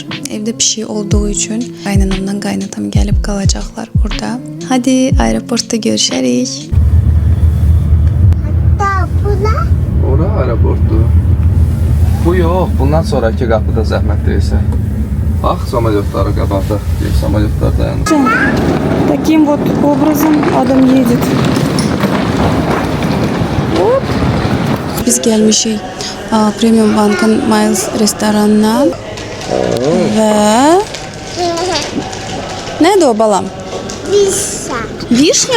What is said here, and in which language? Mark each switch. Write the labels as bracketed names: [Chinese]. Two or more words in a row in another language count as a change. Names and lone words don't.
[Azerbaijani] Evdə bir şey olduğu üçün qaynanamdan qaynatam gəlib qalacaqlar burada. Hadi aeroportda görüşərik. Ora aeroportdur. Bu yox, bundan sonraki qapıda zəhmət deyilsə. Bax, samolyotları qabaqda. Samolyotlar dayanır. [Russian] Таким вот образом Adam едет. [Azerbaijani] Hop. Biz gəlmişik Premium Bank'ın Miles restoranına və nədir o balam? Vişa. Vişnya?